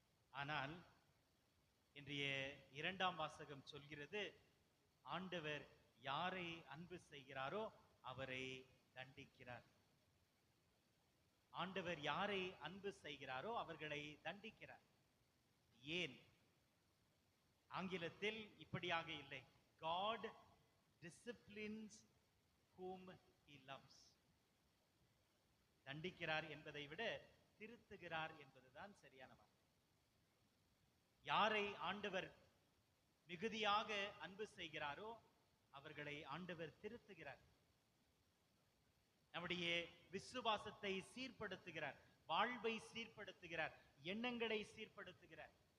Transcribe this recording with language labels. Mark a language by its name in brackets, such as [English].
[Tamil] ஆனால் இன்றைய இரண்டாம் வாசகம் சொல்கிறது, ஆண்டவர் யாரை அன்பு செய்கிறாரோ அவரை தண்டிக்கிறார். ஆண்டவர் யாரை அன்பு செய்கிறாரோ அவர்களை தண்டிக்கிறார். ஏன்? ஆங்கிலத்தில் இப்படியாக இல்லை, [English] God disciplines whom he loves. [Tamil] தண்டிக்கிறார் என்பதை விட திருத்துகிறார் என்பதுதான் சரியான வார்த்தை. யாரை ஆண்டவர் மிகுதியாக அன்பு செய்கிறாரோ அவர்களை ஆண்டவர் திருத்துகிறார். நம்முடைய விசுவாசத்தை சீர்படுத்துகிறார், வாழ்வை சீர்படுத்துகிறார், எண்ணங்களை சீர்படுத்துகிறார்.